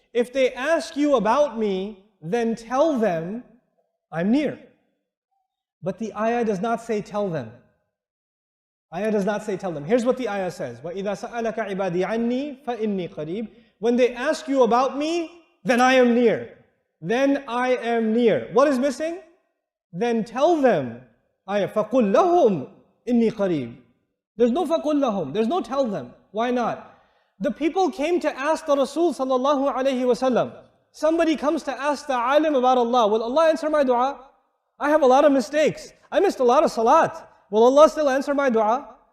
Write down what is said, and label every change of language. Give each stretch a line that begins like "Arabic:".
English: If they ask you about me, then tell them, I'm near. But the ayah does not say tell them. Ayah does not say tell them. Here's what the ayah says.
Arabic: وَإِذَا سَأَلَكَ عِبَادِي عَنِّي فَإِنِّي قَرِيبٌ.
English: When they ask you about me, then I am near. Then I am near. What is missing? Then tell them.
Arabic: فَقُلْ لَهُمْ إِنِّي قَرِيبٌ.
English: There's no
Arabic: فَقُلْ لَهُمْ.
English: There's no tell them. Why not? The people came to ask the Rasul sallallahu alayhi wasallam. Somebody comes to ask the alim about Allah. Will Allah answer my dua? I have a lot of mistakes. I missed a lot of salat. Will Allah still answer my dua?